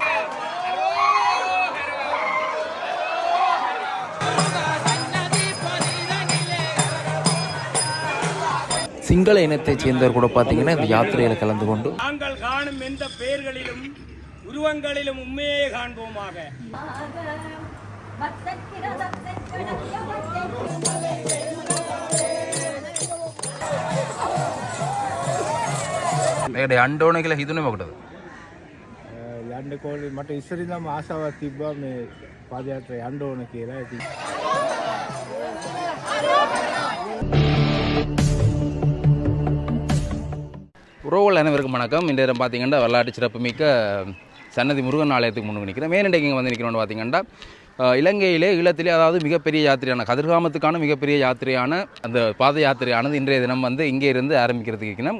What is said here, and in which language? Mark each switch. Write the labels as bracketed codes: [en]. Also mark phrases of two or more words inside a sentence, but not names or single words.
[ta] சிங்கள இனத்தைச் சேர்ந்தவர் கூட பார்த்தீங்கன்னா இந்த யாத்திரையில் கலந்து கொண்டு நாங்கள் காணும் எந்த பெயர்களிலும் உருவங்களிலும் உண்மையே காண்போமாக. [si] අන්ඩෝන කියලා හිතුනේ මොකටද? යන්න කෝලේ මට ඉස්සරින්ම ආසාවක් තිබ්බා මේ පාදයාත්‍රා යන්න ඕන කියලා. ඉතින් [ta] உறவுகள் அனைவருக்கும் வணக்கம். இந்த நேரம் பார்த்தீங்கன்னா வரலாற்று சிறப்புமிக்க சன்னதி முருகன் ஆலயத்துக்கு முன்னு நிற்கிறேன். மேனண்டைக்கு இங்கே வந்து நிற்கிறோன்னு பார்த்தீங்கன்னா இலங்கையிலே ஈழத்திலே அதாவது மிகப்பெரிய யாத்திரையான கதிர்காமத்துக்கான மிகப்பெரிய யாத்திரையான அந்த பாத யாத்திரையானது இன்றைய தினம் வந்து இங்கே இருந்து ஆரம்பிக்கிறதுக்கு இருக்கணும்.